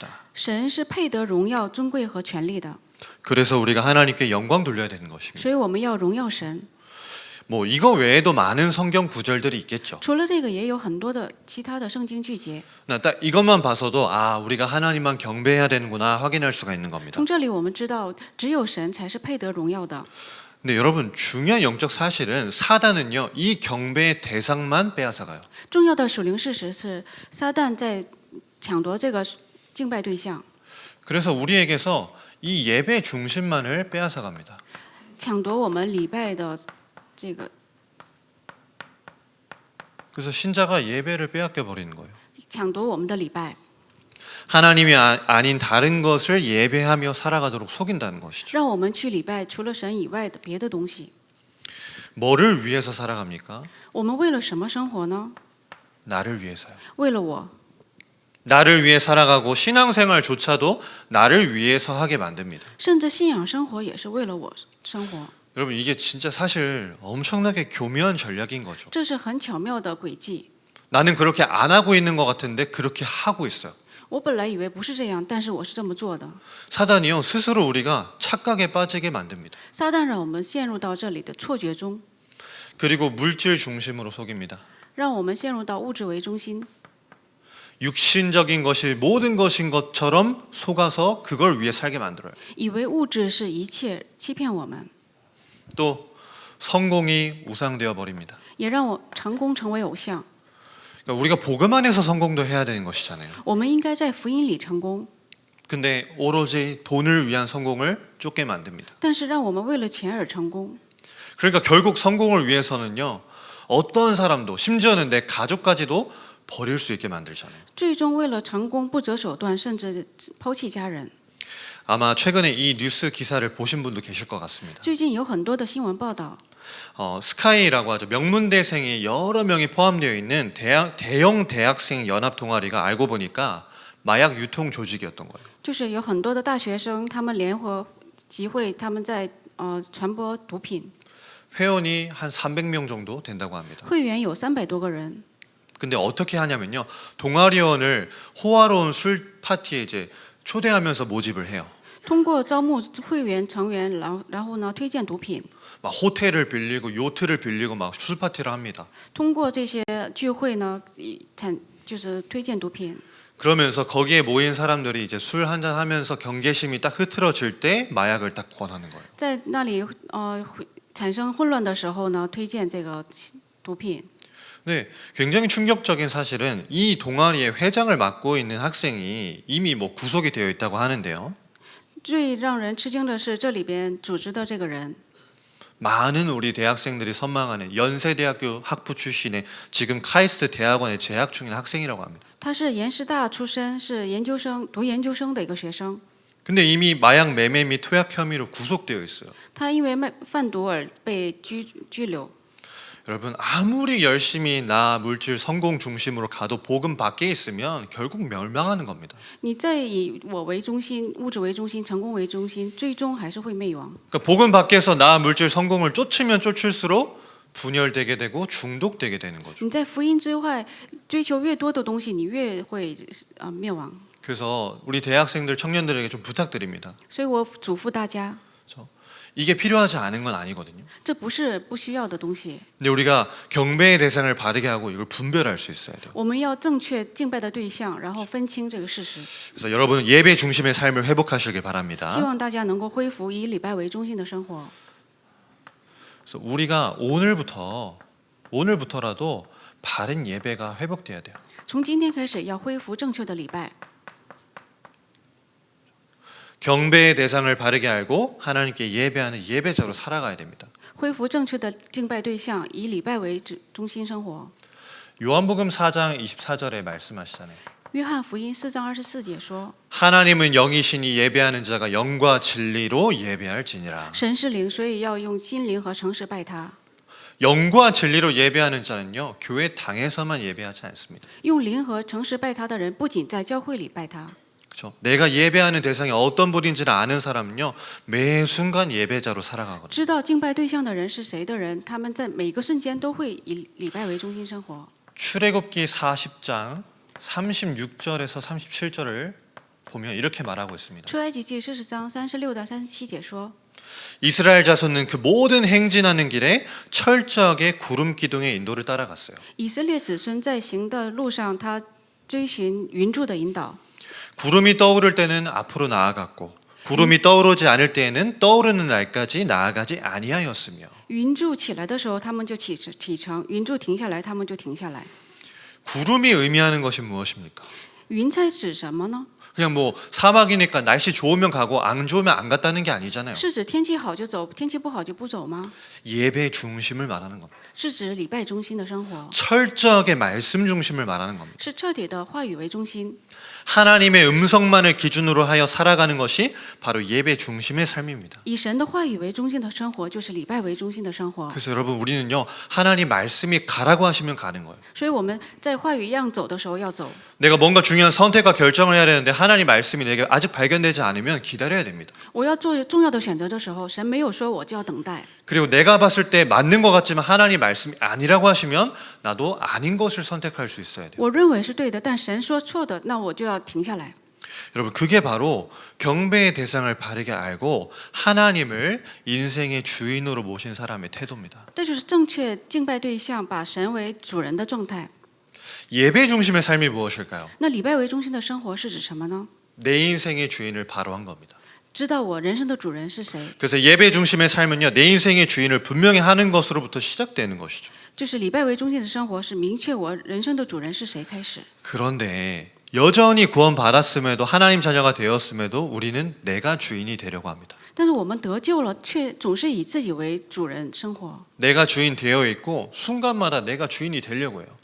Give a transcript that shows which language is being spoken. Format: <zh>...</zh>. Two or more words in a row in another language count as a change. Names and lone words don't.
<zh>神是配得荣耀、尊贵和权力的，</zh> <ko>그래서 우리가 하나님께 영광 돌려야 되는 것입니다.</ko> <zh>所以我们要荣耀神。</zh> <ko>뭐 이거 외에도 많은 성경 구절들이 있겠죠.</ko> <zh>除了这个，也有很多的其他的圣经句节。</zh> <ko>딱 이것만 봐서도 아 우리가 하나님만 경배해야 되는구나 확인할 수가 있는 겁니다.</ko> <zh>从这里我们知道，只有神才是配得荣耀的。</zh> <ko>근데 여러분 중요한 영적 사실은 사단은요 이 경배의 대상만 빼앗아가요.</ko> <zh>重要的属灵事实是，撒旦在抢夺这个敬拜对象，</zh> <ko>그래서 우리에게서 이 예배 중심만을 빼앗아갑니다.</ko> <zh>抢夺我们礼拜的这个，</zh> <ko>그래서 신자가 예배를 빼앗겨 버리는 거예요.</ko> <zh>抢夺我们的礼拜，</zh> <ko>하나님이 아닌 다른 것을 예배하며 살아가도록 속인다는 것이죠.</ko> <zh>让我们去礼拜除了神以外的别的东西。</zh> <ko>뭐를 위해서 살아갑니까?</ko> <zh>我们为了什么生活呢？</zh> <ko>나를 위해서요.</ko> <zh>为了我，</zh> <ko>나를 위해 살아가고 신앙생활조차도 나를 위해서 하게 만듭니다.</ko> <zh>甚至信仰生活也是为了我生活。</zh> <ko>여러분 이게 진짜 사실 엄청나게 교묘한 전략인 거죠.</ko> <zh>这是很巧妙的诡计。</zh> <ko>나는 그렇게 안 하고 있는 것 같은데 그렇게 하고 있어요.</ko> <zh>我本来以为不是这样，但是我是这么做的。</zh> <ko>사단이요 스스로 우리가 착각에 빠지게 만듭니다.</ko> <zh>撒旦让我们陷入到这里的错觉中，</zh> <ko>그리고 물질 중심으로 속입니다.</ko> <zh>让我们陷入到物质为中心，</zh> <ko>육신적인 것이 모든 것인 것처럼 속아서 그걸 위해 살게 만들어요.</ko> <zh>以为物质是一切，欺骗我们，</zh> <ko>또 성공이 우상되어 버립니다.</ko> <zh>也让我成功成为偶像。</zh> <ko>그러니까 우리가 복음 안에서 성공도 해야 되는 것이잖아요.</ko> <zh>我们应该在福音里成功，</zh> <ko>근데 오로지 돈을 위한 성공을 쫓게 만듭니다.</ko> <zh>但是让我们为了钱而成功。</zh> <ko>그러니까 결국 성공을 위해서는요. 어떤 사람도 심지어는 내 가족까지도 버릴 수 있게 만들잖아요.</ko> <zh>最终为了成功不择手段，甚至抛弃家人。</zh> <ko>아마 최근에 이 뉴스 기사를 보신 분도 계실 것 같습니다.</ko> <zh>最近有很多的新闻报道，</zh> <ko>스카이라고 하죠. 명문대생이 여러 명이 포함되어 있는 대형 대학생 연합 동아리가 알고 보니까 마약 유통 조직이었던 거예요.</ko> <zh>就是有很多的大学生，他们联合集会，他们在传播毒品，</zh> <ko>회원이 한 300명 정도 된다고 합니다.</ko> <zh>会员有300多个人。</zh> <ko>근데 어떻게 하냐면요. 동아리원을 호화로운 술 파티에 이제 초대하면서 모집을 해요.</ko> <zh>通过招募会员成员，然后呢推荐毒品，</zh> <ko>막 호텔을 빌리고 요트를 빌리고 막 술 파티를 합니다.</ko> <zh>通过这些聚会呢就是推荐毒品。</zh> <ko>그러면서 거기에 모인 사람들이 이제 술 한잔 하면서 경계심이 딱 흐트러질 때 마약을 딱 권하는 거예요.</ko> <zh>在那里产生混乱的时候呢，推荐这个毒品。</zh> <ko>네, 굉장히 충격적인 사실은 이 동아리의 회장을 맡고 있는 학생이 이미 뭐 구속이 되어 있다고 하는데요.</ko> <zh>最让人吃惊的是，这里边组织的这个人，</zh> <ko>많은 우리 대학생들이 선망하는 연세대학교 학부 출신의 지금 카이스트 대학원에 재학 중인 학생이라고 합니다.</ko> <zh>他是延师大出身，是研究生读研究生的一个学生。</zh> <ko>근데 이미 마약 매매 및 투약 혐의로 구속되어 있어요.</ko> <zh>他因为贩毒而被拘留。</zh> <ko>여러분 아무리 열심히 나 물질 성공 중심으로 가도 복음 밖에 있으면 결국 멸망하는 겁니다.</ko> <zh>你再以我为中心、物质为中心、成功为中心，最终还是会灭亡。</zh> <ko>그러니까 복음 밖에서 나 물질 성공을 쫓으면 쫓을수록 분열되게 되고 중독되게 되는 거죠.</ko> <zh>你在福音之外追求越多的东西，你越会灭亡。</zh> <ko>그래서 우리 대학생들 청년들에게 좀 부탁드립니다.</ko> <zh>所以我嘱咐大家，</zh> <ko>이게 필요하지 않은 건 아니거든요.</ko> <zh>这不是不需要的东西。</zh> <ko>근데 우리가 경배의 대상을 바르게 하고 이걸 분별할 수 있어야 돼요.</ko> <zh>我们要正确敬拜的对象，然后分清这个事实。</zh> <ko>그래서 여러분은 예배 중심의 삶을 회복하시길 바랍니다.</ko> <zh>希望大家能够恢复以礼拜为中心的生活。</zh> <ko>그래서 우리가 오늘부터라도 바른 예배가 회복돼야 돼요.</ko> <zh>从今天开始要恢复正确的礼拜。</zh> <ko>경배의 대상을 바르게 알고 하나님께 예배하는 예배자로 살아가야 됩니다.</ko> <zh>恢复正确的敬拜对象，以礼拜为中心生活。</zh> <ko>요한복음 4장 24절에 말씀하시잖아요.</ko> <zh>约翰福音4章24节说</zh> <ko>하나님은 영이시니 예배하는 자가 영과 진리로 예배할지니라.</ko> <zh>神是灵，所以要用心灵和诚实拜他。</zh> <ko>영과 진리로 예배하는 자는요, 교회 당에서만 예배하지 않습니다.</ko> <zh>用灵和诚实拜他的人，不仅在教会里拜他，</zh> <ko>그렇죠? 내가 예배하는 대상이 어떤 분인지를 아는 사람은요, 매 순간 예배자로 살아가거든요.</ko> <zh>知道敬拜对象的人是谁的人，他们在每个瞬间都会以礼拜为中心生活。</zh> <ko>출애굽기 40장 36절에서 37절을 보면 이렇게 말하고 있습니다.</ko> <zh>出埃及记40章36到37节说，</zh> <ko>이스라엘 자손은 그 모든 행진하는 길에 철저하게 구름 기둥의 인도를 따라갔어요.</ko> <zh>以色列子孙在行的路上，他追寻云柱的引导。</zh> <ko>구름이 떠오를 때는 앞으로 나아갔고 구름이 떠오르지 않을 때에는 떠오르는 날까지 나아가지 아니하였으며</ko> <zh>云柱起来的时候，他们就启程；云柱停下来，他们就停下来。</zh> <ko>구름이 의미하는 것이 무엇입니까?</ko> <zh>云彩指什么呢？</zh> <ko>그냥 뭐 사막이니까 날씨 좋으면 가고 안 좋으면 안 갔다는 게 아니잖아요.</ko> <zh>是指天气好就走，天气不好就不走吗？</zh> <ko>예배 중심을 말하는 겁니다.</ko> <zh>是指礼拜中心的生活，</zh> <ko>철저하게 말씀 중심을 말하는 겁니다.</ko> <zh>是彻底的话语为中心。</zh> <ko>하나님의 음성만을 기준으로 하여 살아가는 것이 바로 예배 중심의 삶입니다.</ko> <zh>以神的话语为中心的生活，就是礼拜为中心的生活。</zh> <ko>그래서 여러분 우리는요, 하나님 말씀이 가라고 하시면 가는 거예요.</ko> <zh>所以我们在话语让走的时候要走。</zh> <ko>내가 뭔가 중요한 선택과 결정을 해야 되는데 하나님 말씀이 내게 아직 발견되지 않으면 기다려야 됩니다.</ko> <zh>我要做重要的选择的时候，神没有说我就要等待。</zh> <ko>그리고 내가 봤을 때 맞는 것 같지만 하나님 말씀이 아니라고 하시면 나도 아닌 것을 선택할 수 있어야 돼요.</ko> <zh>我认为是对的，但神说错的，那我就要停下来。</zh> <ko>여러분 그게 바로 경배의 대상을 바르게 알고 하나님을 인생의 주인으로 모신 사람의 태도입니다.</ko> <zh>这就是正确敬拜对象，把神为主人的状态。</zh> <ko>예배 중심의 삶이 무엇일까요?</ko> <zh>那礼拜为中心的生活是指什么呢？</zh> <ko>내 인생의 주인을 바로 한 겁니다.</ko> <zh>知道我人生的主人是谁，</zh> <ko>그래서 예배 중심의 삶은요, 내 인생의 주인을 분명히 하는 것으로부터 시작되는 것이죠.</ko> <zh>就是礼拜为中心的生活是明确我人生的主人是谁开始。</zh> <ko>그런데 여전히 구원받았음에도 하나님 자녀가 되었음에도 우리는 내가 주인이 되려고 합니다.</ko> <zh>但是我们得救了，却总是以自己为主人生活。</zh> <ko>내가 주인 되어 있고 순간마다 내가 주인이 되려고 해요.</ko>